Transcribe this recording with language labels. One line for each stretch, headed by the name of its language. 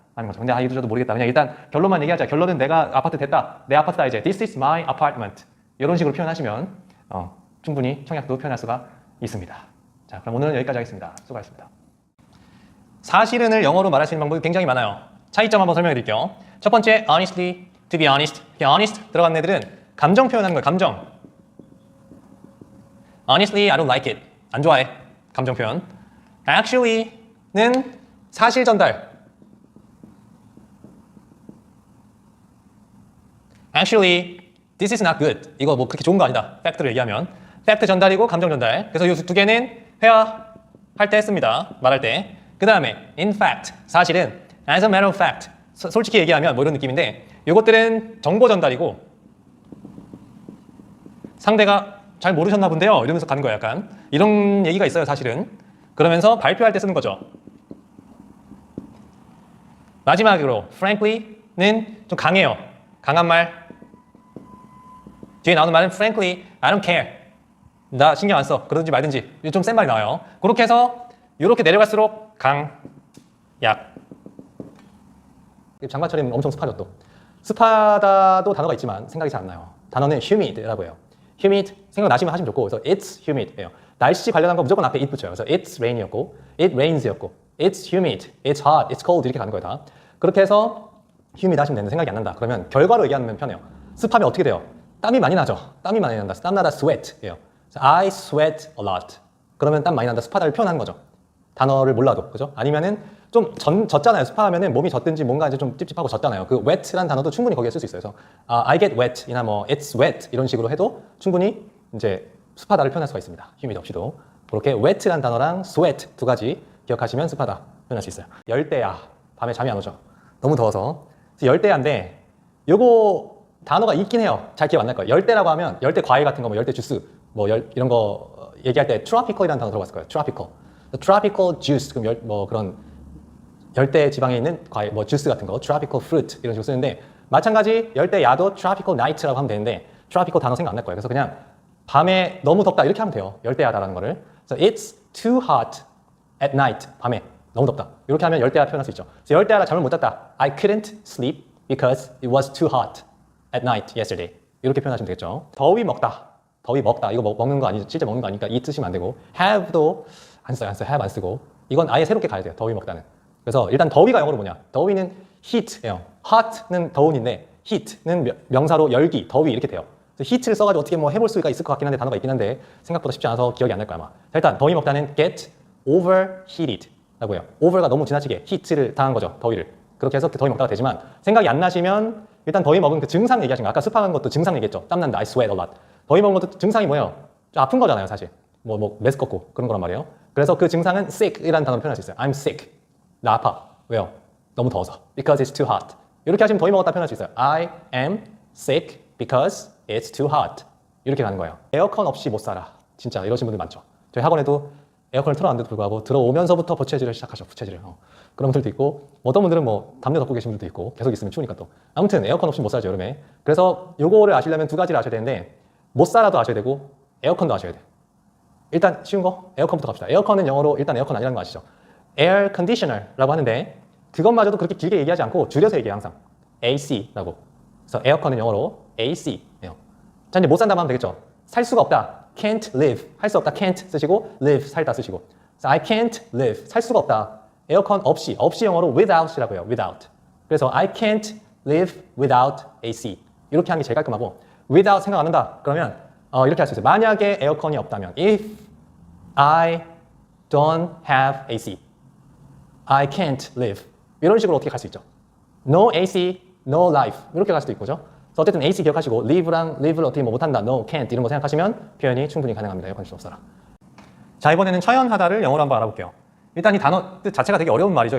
Korean: 라는 거죠. 근데 이거 저도 모르겠다. 그냥 일단 결론만 얘기하자. 결론은 내가 아파트 됐다. 내 아파트다 이제.
English: This is my apartment.
Korean: 이런 식으로 표현하시면 충분히 청약도 표현할 수가 있습니다. 자, 그럼 오늘은 여기까지 하겠습니다. 수고하셨습니다. 사실은을 영어로 말할 수 있는 방법이 굉장히 많아요. 차이점 한번 설명해 드릴게요.
English: 첫 번째, honestly, to be honest.
Korean: honest 들어간 애들은 감정 표현하는 거예요. 감정.
English: Honestly, I don't like it.
Korean: 안 좋아해. 감정 표현. Actually는 사실 전달.
English: Actually, this is not good.
Korean: 이거 뭐 그렇게 좋은 거 아니다. 팩트를 얘기하면. 팩트 전달이고 감정 전달. 그래서 이 두 개는 회화할 때 했습니다. 말할 때. 그 다음에
English: in fact,
Korean: 사실은
English: as a matter of fact.
Korean: 솔직히 얘기하면 뭐 이런 느낌인데, 이것들은 정보 전달이고 상대가 잘 모르셨나 본데요. 이러면서 가는 거예요. 약간 이런 얘기가 있어요. 사실은. 그러면서 발표할 때 쓰는 거죠. 마지막으로 frankly는 좀 강해요. 강한 말. 뒤에 나오는 말은
English: frankly, I don't care.
Korean: 나 신경 안 써. 그러든지 말든지. 좀 센 말이 나와요. 그렇게 해서 이렇게 내려갈수록 강, 약. 장마철이면 엄청 습하죠 또. 습하다도 단어가 있지만 생각이 잘 안 나요. 단어는 humid라고 해요. humid 생각나시면 하시면 좋고, 그래서 it's humid예요. 날씨 관련한 거 무조건 앞에 it 붙여요.
English: 그래서 it's rain이었고, it rains였고, it's humid, it's hot, it's cold 이렇게 가는 거예요 다.
Korean: 그렇게 해서 humid 하시면 되는데 생각이 안 난다. 그러면 결과로 얘기하면 편해요. 습하면 어떻게 돼요? 땀이 많이 나죠. 땀이 많이 난다. 땀 나다 sweat예요.
English: I sweat a lot.
Korean: 그러면 땀 많이 난다. 습하다를 표현하는 거죠. 단어를 몰라도, 그죠? 아니면은 좀 젖잖아요. 습하면은 몸이 젖든지 뭔가 이제 좀 찝찝하고 젖잖아요. 그 wet라는 단어도 충분히 거기에 쓸 수 있어요. 그래서 I get wet이나 뭐 it's wet 이런 식으로 해도 충분히 이제 습하다를 표현할 수가 있습니다. humid 없이도. 그렇게 wet라는 단어랑 sweat 두 가지 기억하시면 습하다 표현할 수 있어요. 열대야. 밤에 잠이 안 오죠. 너무 더워서. 열대야인데 요거 단어가 있긴 해요. 잘 기억 안 날 거예요. 열대라고 하면 열대 과일 같은 거, 뭐 열대 주스, 뭐 이런 거 얘기할 때 tropical이라는 단어 들어봤을 거예요. tropical. tropical juice, 그럼 뭐 그런 열대 지방에 있는 과일, 뭐 주스 같은 거, tropical fruit 이런 식으로 쓰는데 마찬가지 열대 야도 tropical night라고 하면 되는데 tropical 단어 생각 안 날 거예요. 그래서 그냥 밤에 너무 덥다 이렇게 하면 돼요. 열대야다라는 거를. 그래서
English: it's too hot at night.
Korean: 밤에 너무 덥다. 이렇게 하면 열대야 표현할 수 있죠. 그래서 열대야라 잠을 못 잤다.
English: I couldn't sleep because it was too hot at night yesterday.
Korean: 이렇게 표현하시면 되겠죠. 더위 먹다. 더위 먹다. 이거 먹는 거 아니죠. 실제 먹는 거 아니니까 eat 쓰시면 안 되고 have도 안 써요. have 안 쓰고. 이건 아예 새롭게 가야 돼요. 더위 먹다는. 그래서 일단 더위가 영어로 뭐냐? 더위는 heat예요. hot는 더운인데 heat는 명사로 열기, 더위 이렇게 돼요. 그래서 heat를 써가지고 어떻게 뭐 해볼 수가 있을 것 같긴 한데 단어가 있긴 한데 생각보다 쉽지 않아서 기억이 안 날 거야 아마. 자, 일단 더위 먹다는 get overheated 라고 해요. over가 너무 지나치게 heat를 당한 거죠. 더위를. 그렇게 해서 더위 먹다가 되지만 생각이 안 나시면 일단 더위 먹은 그 증상 얘기하신 거. 아까 습한 것도 증상 얘기했죠. 땀난다.
English: I sweat a lot.
Korean: 더위 먹은 것도 증상이 뭐예요? 좀 아픈 거잖아요 사실. 뭐 메스껍고 그런 거란 말이에요. 그래서 그 증상은 sick이라는 단어로 표현할 수 있어요.
English: I'm sick.
Korean: 나 아파. 왜요? 너무 더워서.
English: Because it's too hot.
Korean: 이렇게 하시면 더위 먹었다 표현할 수 있어요.
English: I am sick because it's too hot.
Korean: 이렇게 가는 거예요. 에어컨 없이 못 살아. 진짜 이러신 분들 많죠. 저희 학원에도 에어컨을 틀어놨는데도 불구하고 들어오면서부터 부채질을 시작하죠. 부채질을. 그런 분들도 있고 어떤 분들은 뭐 담요 덮고 계신 분들도 있고 계속 있으면 추우니까 또. 아무튼 에어컨 없이 못 살죠 여름에. 그래서 요거를 아시려면 두 가지를 아셔야 되는데 못 살아도 아셔야 되고 에어컨도 아셔야 돼요. 일단 쉬운 거 에어컨부터 갑시다. 에어컨은 영어로 일단 에어컨 아니라는 거 아시죠? 에어 컨디셔너라고 하는데 그것마저도 그렇게 길게 얘기하지 않고 줄여서 얘기해요 항상. AC라고. 그래서 에어컨은 영어로 AC예요. 자 이제 못 산다면 하면 되겠죠. 살 수가 없다.
English: can't live.
Korean: 할 수 없다. can't 쓰시고 live 살다 쓰시고. 그래서
English: I can't live.
Korean: 살 수가 없다. 에어컨 없이. 없이 영어로 without이라고 해요.
English: without.
Korean: 그래서
English: I can't live without AC.
Korean: 이렇게 하는 게 제일 깔끔하고 without 생각 안 한다. 그러면 이렇게 할 수 있어요. 만약에 에어컨이 없다면
English: if I don't have AC. I can't live.
Korean: 이런 식으로 어떻게 갈 수 있죠.
English: No AC, no life.
Korean: 이렇게 갈 수도 있고죠. 그래서 어쨌든 AC 기억하시고 live랑 live를 어떻게 뭐 못한다, no, can't 이런 거 생각하시면 표현이 충분히 가능합니다. 에어컨 수 없어라. 자 이번에는 처연하다를 영어로 한번 알아볼게요. 일단 이 단어 뜻 자체가 되게 어려운 말이죠.